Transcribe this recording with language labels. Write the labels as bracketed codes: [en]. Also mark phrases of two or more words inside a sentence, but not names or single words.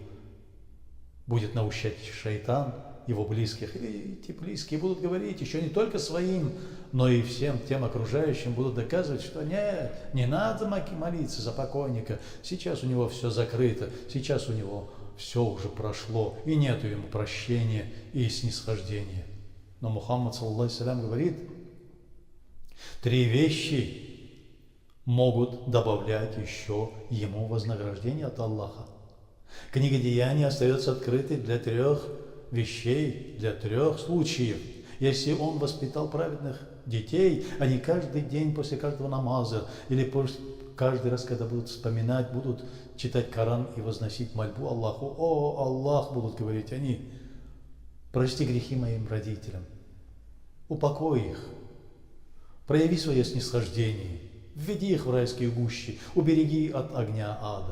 [ru] Будет наущать шайтан его близких, или эти близкие будут говорить еще не только своим, но и всем тем окружающим, будут доказывать, что нет, не надо молиться за покойника, сейчас у него все закрыто, сейчас у него все уже прошло, и нету ему прощения и снисхождения. Но Мухаммад, [ar] صلى الله عليه وسلم, [ru] говорит: 3 вещи могут добавлять еще ему вознаграждение от Аллаха. Книга деяний остается открытой для 3 вещей, для 3 случаев. Если он воспитал праведных детей, они каждый день после каждого намаза или каждый раз, когда будут вспоминать, будут читать Коран и возносить мольбу Аллаху: о Аллах, будут говорить они, прости грехи моим родителям, упокой их, прояви свое снисхождение, введи их в райские гущи, убереги от огня ада.